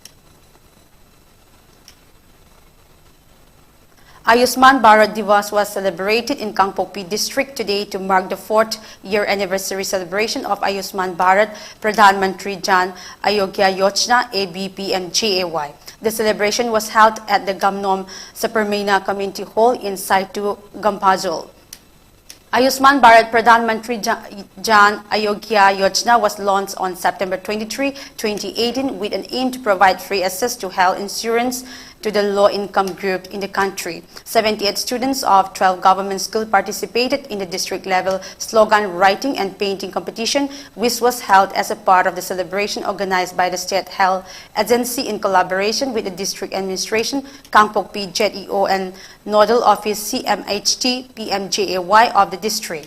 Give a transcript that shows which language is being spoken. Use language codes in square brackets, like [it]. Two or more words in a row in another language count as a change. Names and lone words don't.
[en] Ayushman Bharat Divas was celebrated in Kangpokpi district today to mark the 4th year anniversary celebration of Ayushman Bharat Pradhan Mantri Jan Ayogya Yojana ABPMJAY. The celebration was held at the Gamnom Saparmena Community Hall in Saitu, Gampajol. Ayushman Bharat Pradhan Mantri Jan Ayogya Yojana was launched on September 23, 2018 with an aim to provide free access to health insurance to the low-income group in the country. 78 students of 12 government schools participated in the district-level slogan writing and painting competition, which was held as a part of the celebration organized by the State Health Agency in collaboration with the District Administration, Kangpokpi ZEO and Nodal Office CMHT PMJAY of the district.